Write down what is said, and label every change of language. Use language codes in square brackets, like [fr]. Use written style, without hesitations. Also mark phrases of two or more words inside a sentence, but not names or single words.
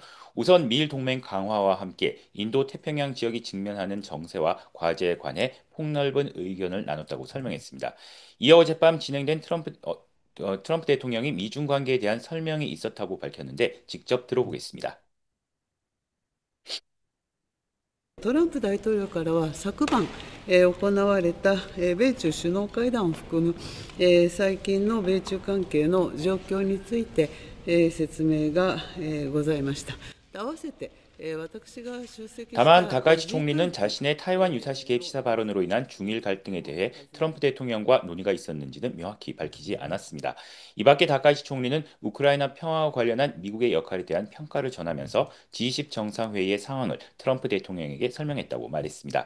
[ko] 우선 미일 동맹 강화와 함께 인도 태평양 지역이 직면하는 정세와 과제에 관해 폭넓은 의견을 나눴다고 설명했습니다. 이어 어젯밤 진행된 트럼프 대통령이 미중 관계에 대한 설명이 있었다고 밝혔는데 직접 들어보겠습니다. [ja] トランプ大統領からは昨晩、行われた、米中首脳会談を含む、最近の米中関係の状況について、説明が、ございました。合わせて [ko] 다만 다카이치 총리는 자신의 타이완 유사시 개입 시사 발언으로 인한 중일 갈등에 대해 트럼프 대통령과 논의가 있었는지는 명확히 밝히지 않았습니다. 이 밖에 다카이치 총리는 우크라이나 평화와 관련한 미국의 역할에 대한 평가를 전하면서 G20 정상회의의 상황을 트럼프 대통령에게 설명했다고 말했습니다.